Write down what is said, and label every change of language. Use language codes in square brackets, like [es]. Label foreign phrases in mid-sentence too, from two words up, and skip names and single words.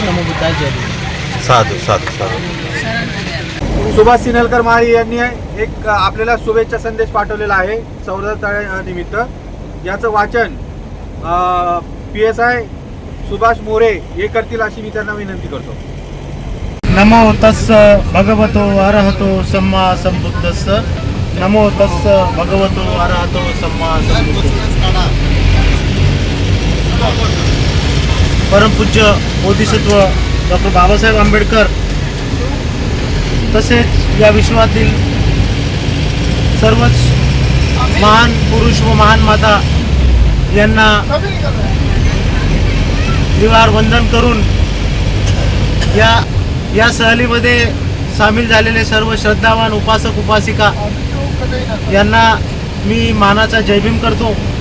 [pi] नमो बुद्धाय, [mr] जय भीम. [pi] साधू साधू साधू. [mr] सुभाष सिन्नलकर महाळी यांनी एक आपल्याला शुभेच्छा संदेश पाठवलेला आहे चौदार तळ्यानिमित्त. याचं वाचन PSI सुभाष मोरे हे करतील अशी मी त्यांना विनंती करतो. [pi] नमो तस्स भगवतो अरहतो सम्मा संबुद्धस्स. नमो तस्स भगवतो अरहतो सम्मा संबुद्धस्स. [mr] परमपूज्य बोधिसत्व डॉक्टर बाबासाहेब आंबेडकर तसेच या विश्वातील सर्वच महान पुरुष व महान माता यांना त्रिवार वंदन करून या सहलीमध्ये सामील झालेले सर्व श्रद्धावान उपासक उपासिका यांना मी मानाचा जय भीम करतो.